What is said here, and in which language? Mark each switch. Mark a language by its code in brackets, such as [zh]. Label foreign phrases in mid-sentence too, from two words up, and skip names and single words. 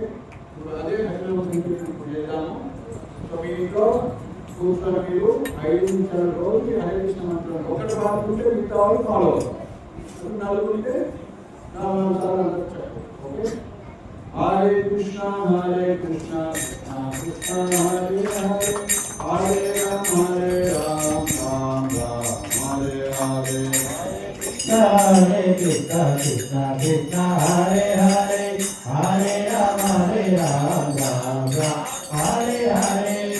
[te] ఇప్పుడు అదే హరినామ సంకీర్తన ఇప్పుడు చేద్దాము. సో మీ ఇంట్లో కూర్చొని మీరు 5 నిమిషాల రోజు హరే కృష్ణ మంత్రం ఒకటి పాడుకుంటే మిగతా వాళ్ళు ఫాలో అవుతారు. 4 ఉంటే 4 సార్లు అందరూ చెప్పండి. ఓకే. [sa] హరే కృష్ణ కృష్ణ కృష్ణ హరే హరే, హరే రామ రామ రామ హరే హరే. హరే కృష్ణ కృష్ణ కృష్ణ హరే హరే, హరే రామ రామ రామ హరే హరే.